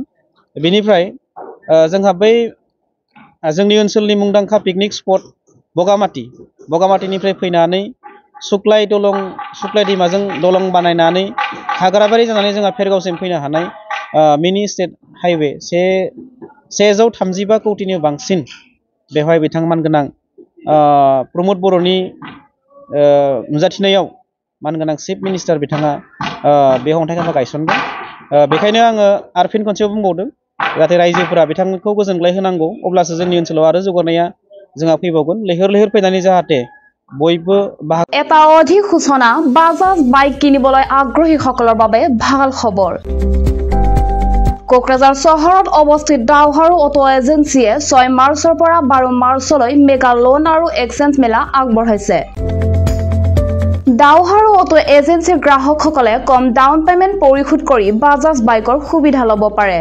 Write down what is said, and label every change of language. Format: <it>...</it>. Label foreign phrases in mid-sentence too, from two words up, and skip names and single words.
<brx>बेनिफ्राय जोंहा बै जोंनि ओनसोलनि मुंदांखा पिकनिक स्पट बगामाथिनिफ्राय फैनानै सुक्लाय दैमाजों दलं बानायनानै हाग्राबारि जानानै जोंहा भेरगावसिम फैनो हानाय मिनि स्टेट हाइवे 135 कौटिनि बांसिन बेवहाय बिथां मानगोनां प्रमद बर'नि नुजाथिनायाव मानगोनां चिफ मिनिस्टार बिथाङा बे अन्थाइ खाम्फा गायसनगोन। बेखायनो आङो आरो फिन खनसेयाव बुंबावदों जाहाथे रायजोफोरा बिथांखौ गोजोनग्लाय होनांगौ, अब्लासो जोंनि ओनसोलाव आरो जौगानाया जोंहा फैबावगोन। लैहोर लैहोर फैनानै जाहाथे बयबो</brx> <as>এটা অধিক সূচনা বাজাজ বাইক কিনিবলৈ আগ্ৰহীসকলৰ বাবে ভাল খবৰ। কোকৰাঝাৰ চহৰত অৱস্থিত দাওহাৰু অটো এজেন্সিয়ে 6 মাৰ্চৰ পৰা 12 মাৰ্চলৈ মেগা লোন আৰু এক্সচেঞ্জ মেলা আগবঢ়াইছে। দাওহাৰু অটো এজেন্সিৰ গ্ৰাহকসকলে কম ডাউন পেমেণ্ট পৰিশোধ কৰি বাজাজ বাইকৰ সুবিধা ল'ব পাৰে।</as>